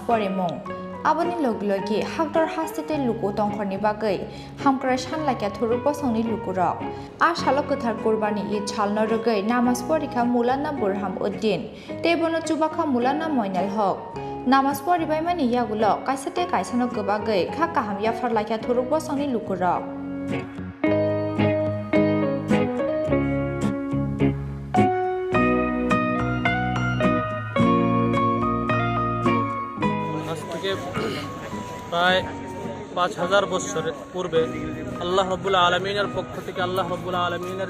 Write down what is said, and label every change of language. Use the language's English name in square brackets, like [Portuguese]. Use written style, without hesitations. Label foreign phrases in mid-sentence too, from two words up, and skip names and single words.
[Kok Borok] porimung aboni loglogi hakdor hastite luku tongkhorni bagai hamkra shanlakya thuruk bosongni lukurok shalo kothar kurbani Eid chalno rogai namaz porikha mulana burham uddin tebono chubakha mulana moinal hok namaz poribai mani yagulo kaisate kaisano gobagai kha kaham yafarlakya thuruk bosongni lukurok [Bangla] প্রায় ৫,০০০ বছর পূর্বে [Arabic] الله رب العالمين [Bangla] পক্ষ থেকে [Arabic] الله رب العالمين